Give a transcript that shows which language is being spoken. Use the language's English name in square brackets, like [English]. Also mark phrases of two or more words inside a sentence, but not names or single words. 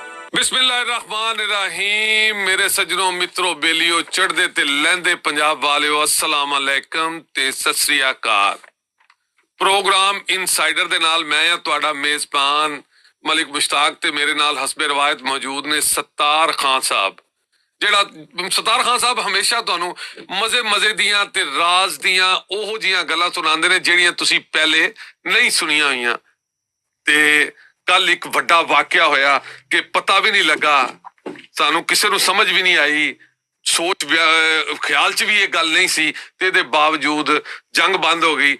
[Punjabi] ਬਿਸਮਿੱਲਾਹਿਰ-ਰਹਿਮਾਨਿਰ-ਰਹੀਮ ਮੇਰੇ ਸੱਜਣੋ ਮਿੱਤਰੋ ਬੇਲੀਓ ਚੜ੍ਹਦੇ ਤੇ ਲਹਿੰਦੇ ਪੰਜਾਬ ਵਾਲਿਓ [Arabic] السلام عليكم [Punjabi] ਤੇ ਸਤ ਸ੍ਰੀ ਅਕਾਲ। ਪ੍ਰੋਗਰਾਮ ਇਨਸਾਈਡਰ ਦੇ ਨਾਲ ਮੈਂ ਹਾਂ ਤੁਹਾਡਾ ਮੇਜ਼ਬਾਨ ਮਲਿਕ ਮੁਸ਼ਤਾਕ ਤੇ ਮੇਰੇ ਨਾਲ ਹਸਬੇ ਰਵਾਇਤ ਮੌਜੂਦ ਨੇ ਸੱਤਾਰ ਖ਼ਾਨ ਸਾਹਿਬ। ਜਿਹੜਾ ਸਤਾਰ ਖਾਨ ਸਾਹਿਬ ਹਮੇਸ਼ਾ ਤੁਹਾਨੂੰ ਮਜ਼ੇ ਮਜ਼ੇ ਦੀਆਂ ਤੇ ਰਾਜ਼ ਦੀਆਂ ਉਹੋ ਜੀਆਂ ਗੱਲਾਂ ਸੁਣਾਉਂਦੇ ਨੇ ਜਿਹੜੀਆਂ ਤੁਸੀਂ ਪਹਿਲੇ ਨਹੀਂ ਸੁਣੀਆਂ ਹੋਈਆਂ। ਤੇ ਕੱਲ ਇੱਕ ਵੱਡਾ ਵਾਕਿਆ ਹੋਇਆ ਕਿ ਪਤਾ ਵੀ ਨਹੀਂ ਲੱਗਾ, ਸਾਨੂੰ ਕਿਸੇ ਨੂੰ ਸਮਝ ਵੀ ਨਹੀਂ ਆਈ, ਸੋਚ ਖਿਆਲ ਚ ਵੀ ਇਹ ਗੱਲ ਨਹੀਂ ਸੀ ਤੇ ਇਹਦੇ ਬਾਵਜੂਦ ਜੰਗ ਬੰਦ ਹੋ ਗਈ।